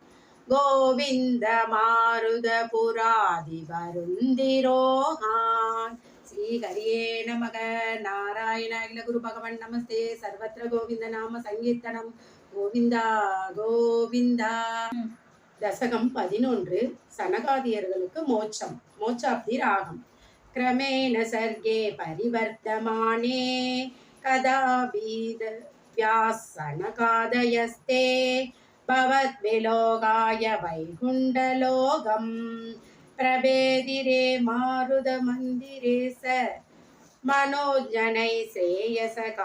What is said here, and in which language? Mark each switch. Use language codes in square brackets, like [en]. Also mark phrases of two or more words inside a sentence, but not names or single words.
[sa] गोविन्दमारुदपुरादिवरुन्दिरोहान् श्रीहरिये नमः नारायण अखिल गुरु भगवान् नमस्ते सर्वत्र गोविन्द नाम संकीर्तनं गोविन्दा गोविन्दा दशகம் 11 [ta] சனகாதியர்களுக்கு மோட்சம் மோட்சாப்தி ராகம் [sa] क्रमेण सर्गे परिवर्तमाने कदापि व्यासनकादयस्ते भवद्विलोकाय वैकुण्ठलोकं प्रभेदिरे मारुतमन्दिरे स मनोजनै श्रेयस